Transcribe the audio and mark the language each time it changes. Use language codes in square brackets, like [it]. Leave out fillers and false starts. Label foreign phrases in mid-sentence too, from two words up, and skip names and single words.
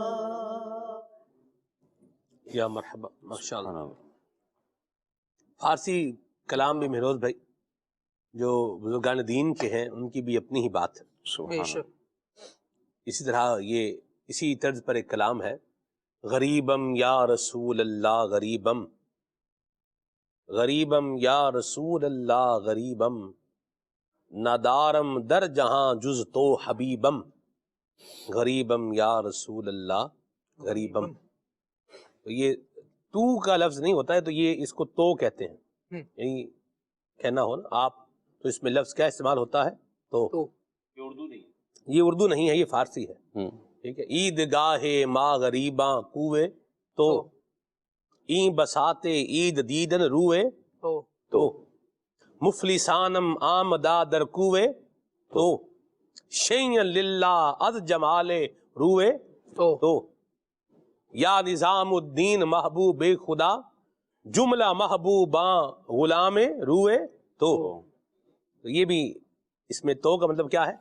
[ur] یا مرحبا، ماشاءاللہ. فارسی کلام بھی مہروز بھائی جو بزرگان دین کے ہیں ان کی بھی اپنی ہی بات ہے. اسی طرح یہ اسی طرز پر ایک کلام ہے، [fa] غریبم یا رسول اللہ غریبم، غریبم یا رسول اللہ غریبم، ندارم در جہاں جز تو حبیبم، غریبم یا رسول اللہ غریبم. [ur] تو یہ تو کا لفظ نہیں ہوتا ہے، تو یہ اس کو تو کہتے ہیں، یعنی کہنا ہو نا آپ، تو اس میں لفظ کیا استعمال ہوتا ہے؟ تو. یہ اردو نہیں، یہ اردو نہیں ہے، یہ فارسی ہے. ٹھیک ہے. [fa] عید گاہ ما غریباں کوے تو، این بساتے عید دیدن روئے تو، مفلسانم آمدہ در کوے تو، شین للہ از جمال روئے تو، یا نظام الدین محبوب خدا جملہ محبوباں غلام روئے تو. [ur] یہ بھی اس میں تو کا مطلب کیا ہے؟